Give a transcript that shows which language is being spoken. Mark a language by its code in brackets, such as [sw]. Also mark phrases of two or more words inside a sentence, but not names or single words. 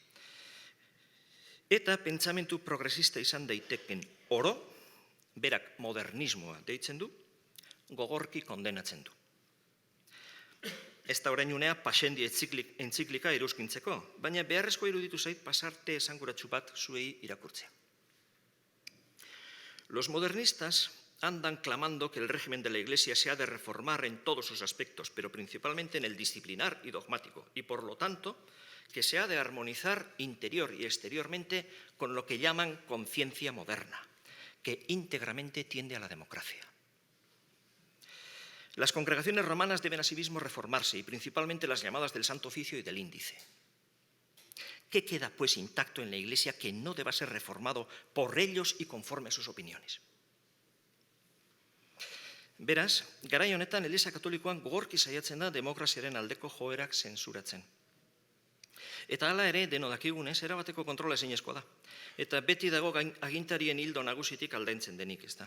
[eu] Eta pentsamentu progresista izan daiteken oro, berak modernismoa deitzen du, gogorki kondenatzen du. Ez da orain unea Pascendi entziklika iruzkintzeko, baina beharrezko iruditu zait pasarte esanguratsu bat zuei irakurtzea. [es] Los modernistas andan clamando que el régimen de la Iglesia se ha de reformar en todos sus aspectos, pero principalmente en el disciplinar y dogmático, y por lo tanto, que se ha de armonizar interior y exteriormente con lo que llaman conciencia moderna, que íntegramente tiende a la democracia. Las congregaciones romanas deben asimismo reformarse, y principalmente las llamadas del Santo Oficio y del Índice. ¿Qué queda, pues, intacto en la Iglesia que no deba ser reformado por ellos y conforme a sus opiniones? [eu] Beraz, garai honetan Eliza katolikoan gogorki saiatzen da demokraziaren aldeko joerak zensuratzen. Eta hala ere, deno dakigunez, erabateko kontrola ezinezkoa da. Eta beti dago agintarien hildo nagusitik aldaintzen denik, ez da.